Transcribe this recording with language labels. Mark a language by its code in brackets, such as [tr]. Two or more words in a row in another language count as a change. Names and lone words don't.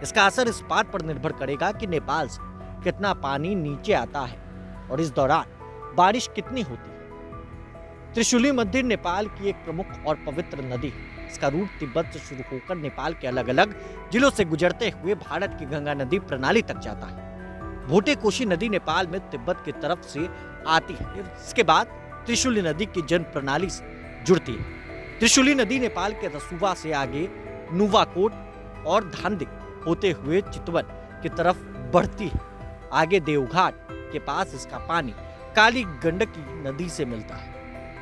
[hi] इसका असर इस बात पर निर्भर करेगा कि नेपाल से कितना पानी नीचे आता है और इस दौरान बारिश कितनी होती है। त्रिशूली मंदिर नेपाल की एक प्रमुख और पवित्र नदी है। इसका रूट तिब्बत से शुरू होकर नेपाल के अलग अलग जिलों से गुजरते हुए भारत की गंगा नदी प्रणाली तक जाता है। भोटे कोशी नदी नेपाल में तिब्बत की तरफ से आती है। इसके बाद त्रिशूली नदी की जन प्रणाली से जुड़ती है। त्रिशूली नदी नेपाल के रसुवा से आगे नुवाकोट और धांधिक होते हुए चितवन की तरफ बढ़ती है। आगे देवघाट के पास इसका पानी काली गंडकी नदी से मिलता है।